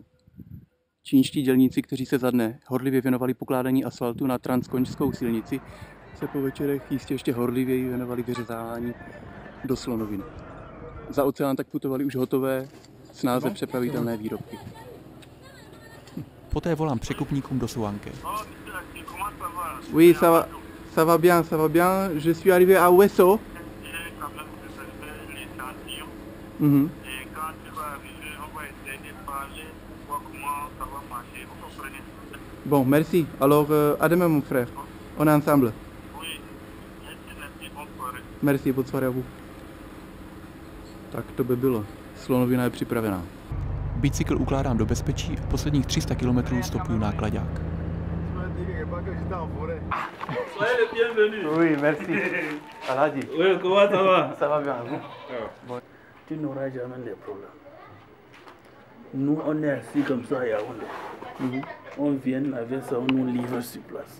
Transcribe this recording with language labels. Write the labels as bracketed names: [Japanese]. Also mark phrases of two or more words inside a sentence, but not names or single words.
[Czech] Čínští dělníci, kteří se za dne horlivě věnovali pokládání asfaltu na transkonžskou silnici, se po večerech jistě ještě horlivěji věnovali vyřezávání do slonoviny. Za oceán tak putovali už hotové, snáze přepravitelné výrobky. Poté volám překupníkům do Souanké. [French] Oui, ça va bien, ça va bien. Je suis arrivé à Wesso. Mhm. Bon, merci. Alors, à demain, mon frère. On est ensemble. Merci, bonne soirée à vous. [Czech] Tak to by bylo. Slonovina je připravená. Bicykl ukládám do bezpečí a posledních 300 km stopuju náklaďák. [French] Soyez le bienvenu. Oui, merci. Aladi. Oui, comment ça va? Ça va bien, vous? Bon. Tu n'auras jamais de problème. Nous, on est assis comme ça à Yaoundé. On vient avec ça, on nous livre sur place.